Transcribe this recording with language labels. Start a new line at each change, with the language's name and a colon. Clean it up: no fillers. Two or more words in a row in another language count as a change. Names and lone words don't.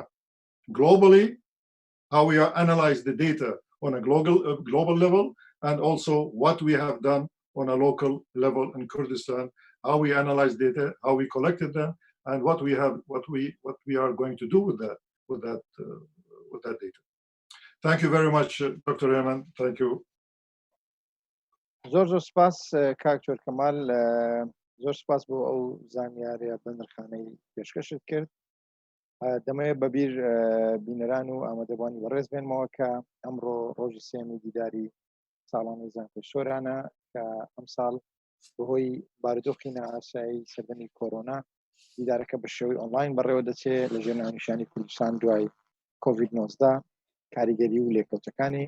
English: Globally, how we are analyzed the data on a global level, and also what we have done on a local level in Kurdistan, how we analyze data, how we collected them, and what we are going to do with that data. Thank you very much, Dr. Ayman. Thank you.
Central Kurdish: زۆر سپاس کاکتۆر کەمال، زۆر سپاس بۆ ئەو زانیاریە بەنرخانەی پێشکەشت کرد. دەمەوێت بەبیر بینەران و ئامادەبوانی بەڕێز بێنمەوە کە ئەمڕۆ ڕۆژی سێمی دیداری ساڵانەی زانکۆی سۆرانە، کە ئەم ساڵ بەهۆی بارودۆخی نائاسایی سەردەمی کۆرۆنا دیدارەکە بە شێوەی ئۆنلاین بەڕێوە دەچێت لەژێر ناونیشانی کوردستان دوای کۆڤید-19 کاریگەری و لێکەوتەکانی.